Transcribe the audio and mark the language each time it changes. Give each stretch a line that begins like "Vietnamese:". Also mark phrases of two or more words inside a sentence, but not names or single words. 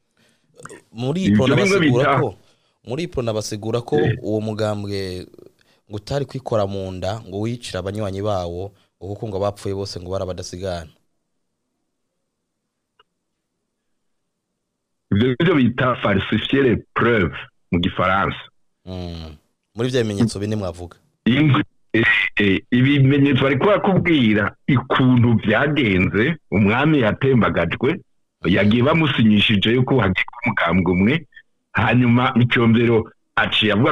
Rundi: muri iprona basigura ko uwo mugambwe ngo utari kwikora mu nda ngo wicira abanywanyi bawo kuko ngo bapfuye bose ngo barabadasigana ibyo bita
French: falsifier les preuves
Rundi: mu gifaransa muri bya bimenyetso bine mwavuga ibimenyetso bari kubwira ikuntu byagenze umwami yatembagajwe yagiye bamusinyishije yuko hagiye umugambwe umwe hanyuma Micombero aciye avuga